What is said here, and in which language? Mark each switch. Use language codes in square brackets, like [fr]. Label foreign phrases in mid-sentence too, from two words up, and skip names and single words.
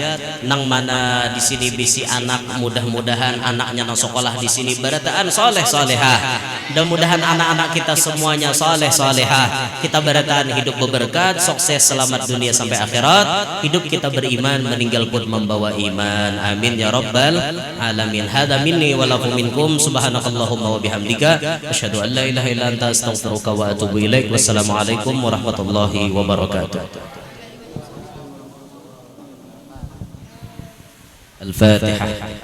[bjn] Nang mana di sini bisi anak, mudah-mudahan anaknya nang sekolah di sini barataan soleh solehah. Mudah-mudahan anak-anak kita semuanya soleh solehah. Kita barataan hidup berberkat, sukses, selamat dunia sampai akhirat. Hidup kita beriman, meninggal pun membawa iman. [ar] آمين يا رب العالمين. هذا مني ولكم منكم سبحانك اللهم وبحمدك أشهد أن لا إله إلا أنت أستغفرك وأتوب إليك. والسلام عليكم ورحمة الله وبركاته. الفاتحة.